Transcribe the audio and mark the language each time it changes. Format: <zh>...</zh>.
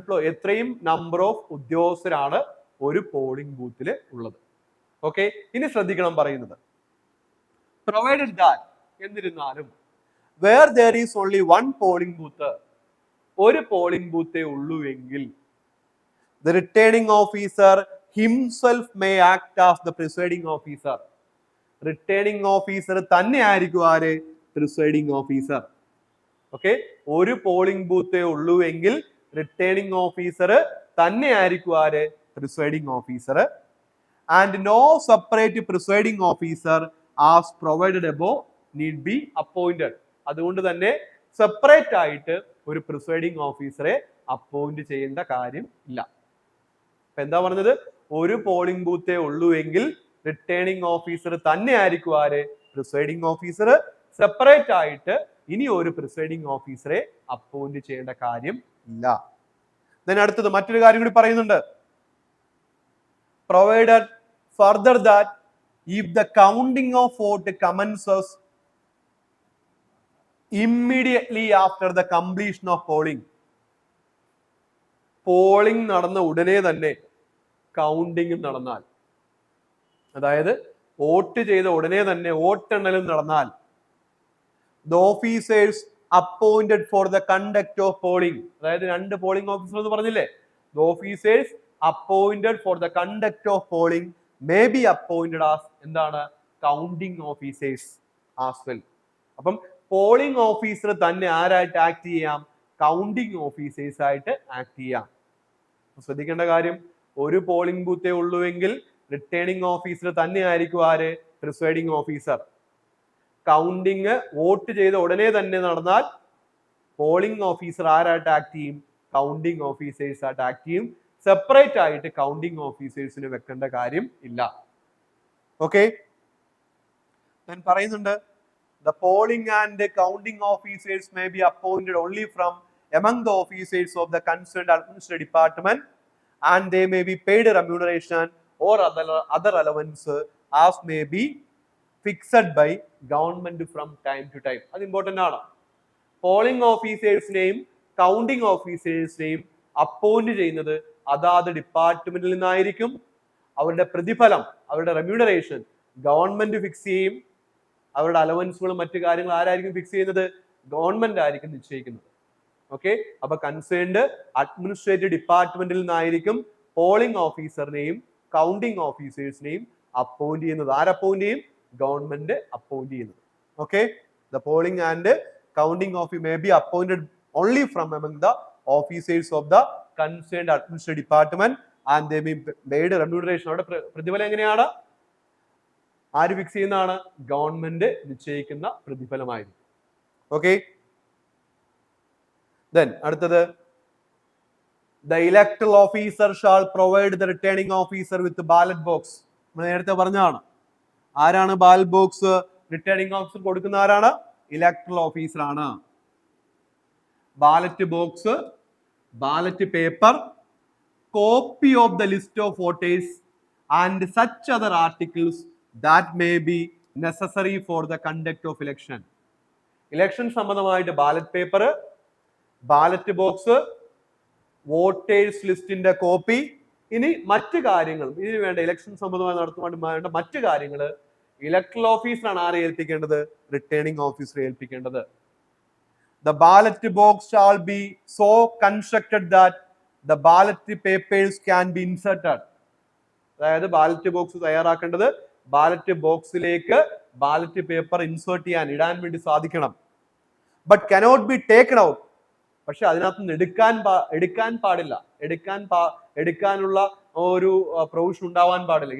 <ml>എത്രയും number of ഉദ്യോഗസ്ഥരാണ് ഒരു പോളിംഗ് ബൂത്തിൽ ഉള്ളത്. ഓക്കെ. ഇനി ശ്രദ്ധിക്കണം പറയുന്നത്,</ml> <en>provided that</en> <ml>എന്നിരുന്നാലും</ml> <en>where there is only one polling booth,</en> <ml>ഒരു പോളിംഗ് ബൂത്തേ ഉള്ളൂ എങ്കിൽ</ml> <en>the returning officer himself may act as the presiding officer.</en> <ml>Returning officer തന്നെ ആയിരിക്കും ആര്? Presiding officer. ഓക്കെ, ഒരു പോളിംഗ് ബൂത്തേ ഉള്ളൂ എങ്കിൽ റിട്ടേണിംഗ് ഓഫീസർ തന്നെയായിരിക്കും ആര്, presiding officer.</ml> <en>And no separate presiding officer as provided above need be appointed.</en> <ml>അതുകൊണ്ട് തന്നെ സെപ്പറേറ്റ് ആയിട്ട് ഒരു പ്രിസൈഡിംഗ് ഓഫീസറെ അപ്പോയിന്റ് ചെയ്യേണ്ട കാര്യം ഇല്ല. അപ്പൊ എന്താ പറഞ്ഞത്, ഒരു പോളിംഗ് ബൂത്തേ ഉള്ളൂ എങ്കിൽ റിട്ടേണിംഗ് ഓഫീസർ തന്നെയായിരിക്കും ആര്, പ്രിസൈഡിംഗ് ഓഫീസർ. സെപ്പറേറ്റ് ആയിട്ട് ഇനി ഒരു പ്രിസൈഡിംഗ് ഓഫീസറെ അപ്പോയിന്റ് ചെയ്യേണ്ട കാര്യം ഇല്ല. then അടുത്തത് മറ്റൊരു കാര്യം കൂടി പറയുന്നുണ്ട്.</ml> <en>provided further that if the counting of vote commences immediately after the completion of polling,</en> <ml>polling നടന്ന ഉടനെ തന്നെ കൗണ്ടിങ്ങും നടന്നാൽ, അതായത് വോട്ട് ചെയ്ത ഉടനെ തന്നെ വോട്ടെണ്ണലും നടന്നാൽ,</ml> <en>the officers appointed for the conduct of polling,</en> <ml>അതായത് രണ്ട് പോളിംഗ് ഓഫീസർ എന്ന് പറഞ്ഞില്ലേ,</ml> <en>the officers appointed for the conduct of polling may be appointed as</en> <ml>എന്താണ്,</ml> <en>Counting officers as well.</en> <ml>അപ്പം പോളിംഗ് ഓഫീസർ തന്നെ ആരായിട്ട് ആക്ട് ചെയ്യാം, കൗണ്ടിങ് ഓഫീസേഴ്സ് ആയിട്ട് act ചെയ്യാം. ശ്രദ്ധിക്കേണ്ട കാര്യം, ഒരു പോളിംഗ് ബൂത്തേ ഉള്ളൂ എങ്കിൽ റിട്ടേണിംഗ് ഓഫീസർ തന്നെ ആയിരിക്കും ആര്, പ്രിസൈഡിംഗ് ഓഫീസർ. കൗണ്ടിങ് വോട്ട് ചെയ്ത ഉടനെ തന്നെ നടന്നാൽ പോളിംഗ് ഓഫീസർ ആരായിട്ട് ആക്ട് ചെയ്യും, കൗണ്ടിങ് ഓഫീസേഴ്സ് ആയിട്ട് ആക്ട് ചെയ്യും. സെപ്പറേറ്റ് ആയിട്ട് കൗണ്ടിങ് ഓഫീസേഴ്സിന് വെക്കേണ്ട കാര്യം ഇല്ല. ഓക്കെ, ഞാൻ പറയുന്നുണ്ട്,</ml> <en>the polling and the counting officers may be appointed only from among the officers of the concerned administrative department, and they may be paid remuneration or other allowance as may be fixed by government from time to time.</en> <ml>അത് important ആണ്. Polling ഓഫീസേഴ്സിനെയും counting ഓഫീസേഴ്സിനെയും appoint ചെയ്യുന്നത് അതാത് ഡിപ്പാർട്ട്മെന്റിൽ നിന്നായിരിക്കും. അവരുടെ പ്രതിഫലം, അവരുടെ remuneration government fix ചെയ്യും. അവരുടെ അലവൻസുകളും മറ്റു കാര്യങ്ങളും ആരായിരിക്കും ഫിക്സ് ചെയ്യുന്നത്, ഗവൺമെന്റ് ആയിരിക്കും നിശ്ചയിക്കുന്നത്. ഓക്കെ, അപ്പൊ കൺസേൺഡ് അഡ്മിനിസ്ട്രേറ്റീവ് ഡിപ്പാർട്ട്മെന്റിൽ നിന്നായിരിക്കും പോളിംഗ് ഓഫീസറിനെയും കൗണ്ടിംഗ് ഓഫീസേഴ്സിനെയും അപ്പോയിന്റ് ചെയ്യുന്നത്. ആരപ്പോയിന്റ് ചെയ്യും, ഗവൺമെന്റ് അപ്പോയിന്റ് ചെയ്യുന്നത്.</ml> <en>Okay, the polling and counting officer may be appointed only from among the officers of the concerned administrative department and they may be paid remuneration.</en> <ml>അവിടെ പ്രതിഫലം എങ്ങനെയാണ്, ആര് fix ചെയ്യുന്നതാണ്, government നിശ്ചയിക്കുന്ന പ്രതിഫലമായിരിക്കും.</ml> <en>Okay, then അടുത്തത്, the electoral officer shall provide the returning officer with the ballot box.</en> <ml>നമ്മൾ നേരത്തെ പറഞ്ഞതാണ്, ആരാണ് ബാലറ്റ് ബോക്സ് റിട്ടേണിംഗ് ഓഫീസർ കൊടുക്കുന്ന, ആരാണ്, ഇലക്ടറൽ ഓഫീസർ ആണ്.</ml> <en>Ballot box, ballot paper, copy of the list of voters and such other articles that may be necessary for the conduct of election.</en> <ml>Election സംബന്ധമായിട്ട് ballot paper, ballot box, voters ലിസ്റ്റിന്റെ copy, ഇനി മറ്റു കാര്യങ്ങൾ, ഇതിന് വേണ്ട election സംബന്ധമായി നടത്തുവാൻ വേണ്ട മറ്റു കാര്യങ്ങൾ ഇലക്ടറൽ ഓഫീസറാണ് ആരെ ഏൽപ്പിക്കേണ്ടത്, റിട്ടേണിംഗ് ഓഫീസറെ ഏൽപ്പിക്കേണ്ടത്.</ml> <en>The ballot box shall be so constructed that the ballot papers can be inserted.</en> <ml>അതായത് ബാലറ്റ് ബോക്സ് തയ്യാറാക്കേണ്ടത് ബാലറ്റ് ബോക്സിലേക്ക് ബാലറ്റ് പേപ്പർ ഇൻസേർട്ട് ചെയ്യാൻ, ഇടാൻ വേണ്ടി സാധിക്കണം.</ml> <en>but cannot be taken out,</en> <ml>പക്ഷെ അതിനകത്ത് നിന്ന് എടുക്കാൻ പാടില്ല, എടുക്കാനുള്ള ഒരു പ്രൊവിഷൻ ഉണ്ടാവാൻ പാടില്ല.</ml>